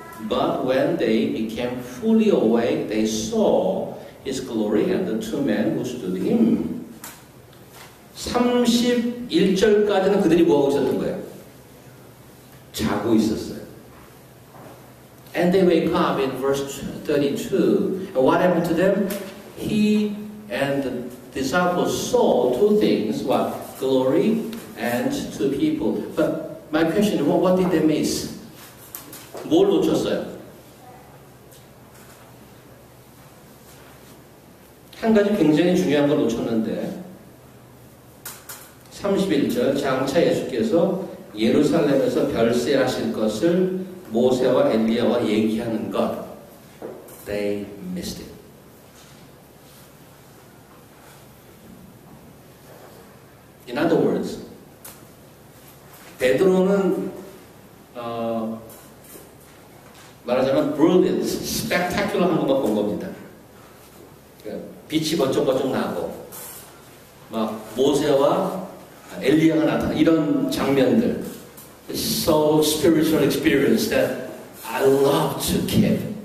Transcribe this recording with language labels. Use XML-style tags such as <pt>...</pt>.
<en>But when they became fully awake, they saw his glory and the two men who stood him.</en> <ko>31절까지는 그들이 뭐하고 있었던 거예요? 자고 있었어요.</ko> <en>And they wake up in verse 32. And what happened to them? He and the disciples saw two things, what? Glory and two people. But my question is, what did they miss?</en> <ko>뭘 놓쳤어요? 한 가지 굉장히 중요한 걸 놓쳤는데 31절 장차 예수께서 예루살렘에서 별세하실 것을 모세와 엘리야와 얘기하는 것.</ko> <en>They missed it. In other words,</en> <ko>베드로는 말하자면 brilliant, spectacular 한 것만 본 겁니다. 빛이 번쩍번쩍 나고 막 모세와 엘리야가 나타나 이런 장면들.</ko> <en>So spiritual experience that I love to keep.</en>